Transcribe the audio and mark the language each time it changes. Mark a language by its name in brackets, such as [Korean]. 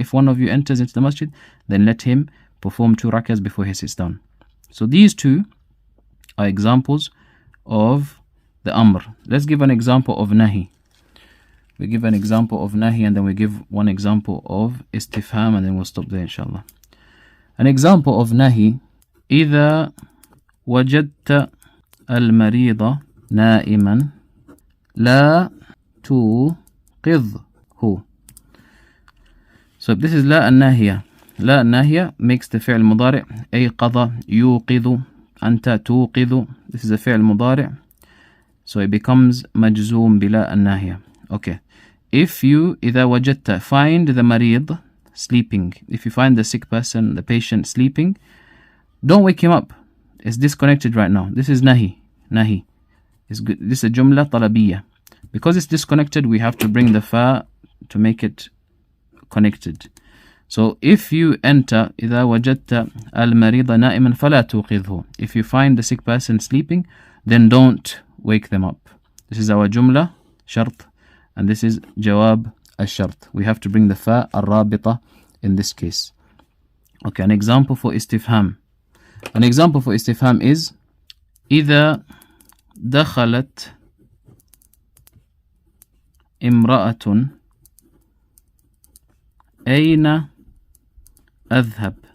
[English] If one of you enters into the masjid, then let him perform 2 rak'ahs before he sits down. So these two are examples of the amr. Let's give an example of nahi. We give an example of nahi and then we give one example of istifham and then we'll stop there inshallah. An example of nahi: [Arabic] إذا وجدت المريض نائما لا توقظه. [English] So this is لا الناهية. [Arabic] لا الناهية [English] makes the [Arabic] فعل مضارع أيقظ يوقظ أنت توقظ. [English] This is a فعل مضارع, so it becomes مجزوم بلا الناهية. Okay, if you [Arabic] إذا وجدت, [English] find the مريض sleeping. If you find the sick person, the patient sleeping, don't wake him up. It's disconnected right now. This is nahi. It's good. This is a jumla talabiyya. Because it's disconnected, we have to bring the fa to make it connected. So if you enter [Arabic] إذا وجدت المريض نائما فلا توقظه. [English] If you find the sick person sleeping, then don't wake them up. This is our jumla shart and this is jawab al-shart. We have to bring the fa al-rabita in this case. Okay, an example for istifham. An example for istifham is [Arabic] إذا دخلت امرأة أين أذهب.